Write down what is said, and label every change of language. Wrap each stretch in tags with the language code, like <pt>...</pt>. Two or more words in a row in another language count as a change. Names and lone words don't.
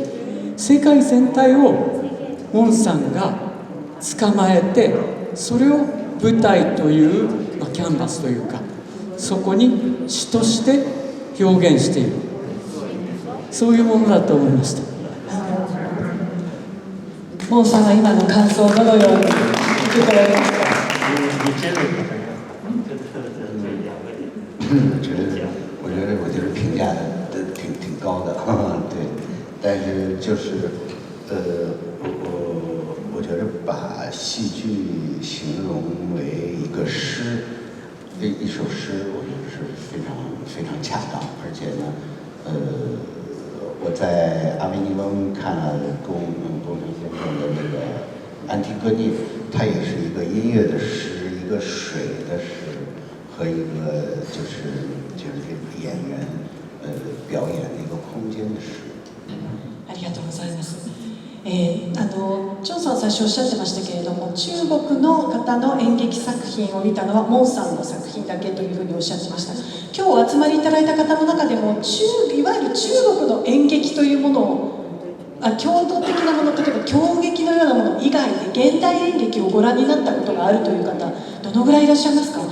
<ja>世界全体をモンさんが捕まえて、それを舞台という、キャンバスというかそこに詩として表現している、そういうものだと思いました。モンさんは今の感想をどのように受け取られますか？</ja> <zh>我觉得评价挺高的，对，但是就是我觉得把戏剧形容为一个诗，一首诗，我觉得是非常恰当，而且呢，我在阿维尼翁看了宫城先生的那个《安提戈涅》，它也是一个音乐的诗，一个水的诗，和一个就是这个演员表演的一个空間的詩。</zh> <ja>ありがとうございます。ジョンさん最初おっしゃってましたけれども、中国の方の演劇作品を見たのはモンさんの作品だけというふうにおっしゃってました。今日お集まりいただいた方の中でもいわゆる中国の演劇というものを郷土的なもの、例えば狂劇のようなもの以外で現代演劇をご覧になったことがあるという方、どのぐらいいらっしゃいますか？</ja>